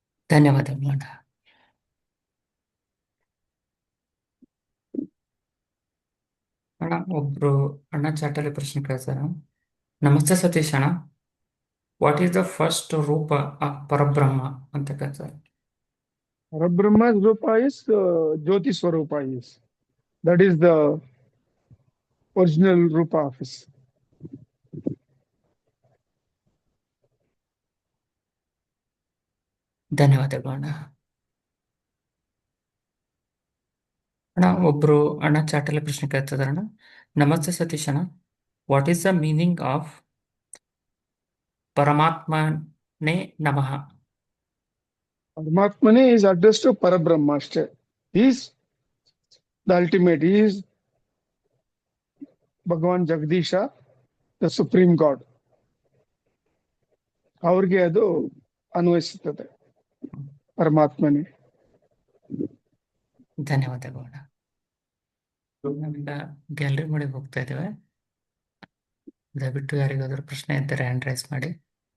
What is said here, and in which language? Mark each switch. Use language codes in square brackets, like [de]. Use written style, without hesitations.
[kn] ಧನ್ಯವಾದಗಳು ಅಣ್ಣ. ಅಣ್ಣ ಒಬ್ರು ಅಣ್ಣ ಚಾಟಲ್ಲಿ ಪ್ರಶ್ನೆ ಕೇಳ್ತಾರ. ನಮಸ್ತೆ ಸತೀಶ್ ಅಣ್ಣ, [en] what is the first ರೂಪ of Parabrahma [kn] ಅಂತ ಕೇಳ್ತಾರೆ. [en] Parabrahma's Rupa is Jyoti Swarupa is. That is the original Rupa of his. [kn] ಧನ್ಯವಾದಗಳು ಅಣ್ಣ. ಅಣ್ಣ ಒಬ್ರು ಅಣ್ಣ ಚಾಟಲ್ಲಿ ಪ್ರಶ್ನೆ ಕೇಳ್ತಿದಾರೆ ಅಣ್ಣ. ನಮಸ್ತೆ ಸತೀಶ್ ಅಣ್ಣ, [en] What is the meaning of ಪರಮಾತ್ಮನೇ ನಮಃ? Paramatmane is addressed to Parabrahma. He is the ultimate. He is Bhagavan Jagdisha, the Supreme God. [kn] ಅವ್ರಿಗೆ ಅದು ಅನ್ವಯಿಸುತ್ತದೆ ಪರಮಾತ್ಮನೇ. ಧನ್ಯವಾದಗಳು ಅಣ್ಣ. ನಾವೀಗ ಗ್ಯಾಲರಿ ಮಾಡಿ ಹೋಗ್ತಾ ಇದ್ದೇವೆ. ದಯವಿಟ್ಟು ಯಾರಿಗಾದ್ರೂ ಪ್ರಶ್ನೆ ಇದ್ದರೆ ಹ್ಯಾಂಡ್ ರೈಸ್ ಮಾಡಿ.